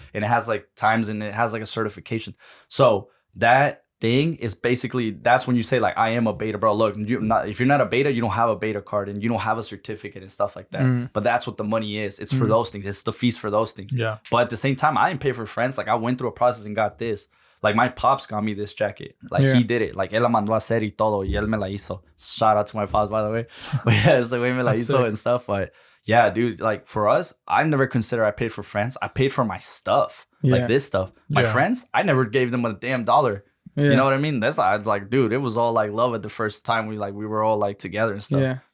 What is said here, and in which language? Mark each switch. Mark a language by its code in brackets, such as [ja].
[en] And it has like times, and it has like a certification. So that thing is basically, that's when you say like, I am a beta, bro. Look, if you're not a beta, you don't have a beta card, and you don't have a certificate and stuff like that. But that's what the money is. It's for those things. It's the fees for those things. Yeah. But at the same time, I didn't pay for friends. Like, I went through a process and got this. Like, my pops got me this jacket. Like, he did it. [es] Like, él la mandó a hacer y todo, y él me la hizo. [en] Shout out to my pops, by the way. But yeah, it's the way [es] me la hizo [en] and stuff. But yeah, dude, like, for us, I never consider I paid for friends. I paid for my stuff, like this stuff. My friends, I never gave them a damn dollar. You know what I mean? That's like, dude, it was all like love at the first time we were all like together and stuff. Yeah.